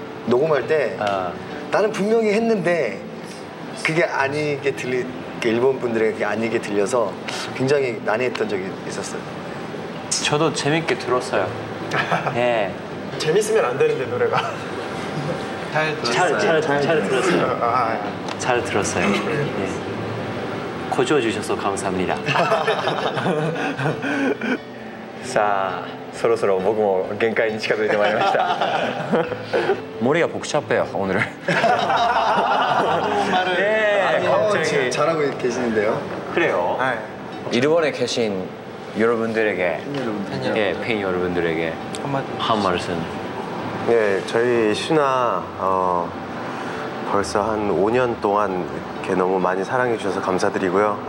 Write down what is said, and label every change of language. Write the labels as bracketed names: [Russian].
[Korean] 녹음할 때 나는 분명히 했는데 그게 아니게 일본 분들에게 그게 아니게 들려서 굉장히 난해했던 적이 있었어요. 저도 재밌게 들었어요. 예. 재밌으면 안 되는데 노래가. 잘 들었어요. 잘 들었어요. 예. 고쳐 주셔서 감사합니다. [Japanese] 자, そろそろ僕も限界に近づいてまいりました. [Korean] 머리가 복잡해요 오늘은. 네, 갑자기 잘하고 계시는데요. 그래요. 일본에 계신 여러분들에게, 팬 여러분들에게 한 말씀. 네, 저희 신화 벌써 한 5년 동안 이렇게 너무 많이 사랑해 주셔서 감사드리고요.